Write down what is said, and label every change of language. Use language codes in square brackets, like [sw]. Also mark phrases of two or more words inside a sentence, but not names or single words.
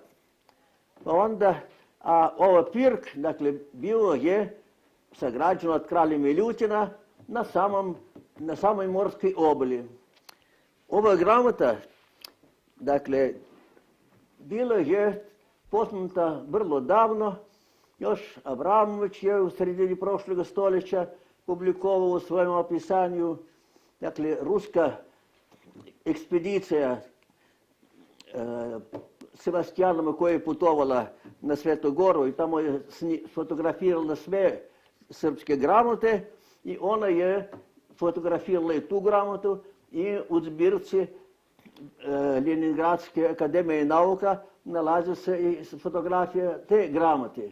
[sr] Па онда ова пирк, дакле, био е саграđен од краља Милутина на самој морској обали. Ова грамота, дакле, била е посната врло давно Još Abramović je u sredini prošloga stoljeća publikovao u svojem opisanju, dakle, ruska ekspedicija Sebastijanova koja je putovala na Svetu Goru i tamo je fotografirala sve srpske gramote i ona je fotografirala i tu gramotu i u zbirci Leningradske akademije nauka nalazi se i fotografija te gramote.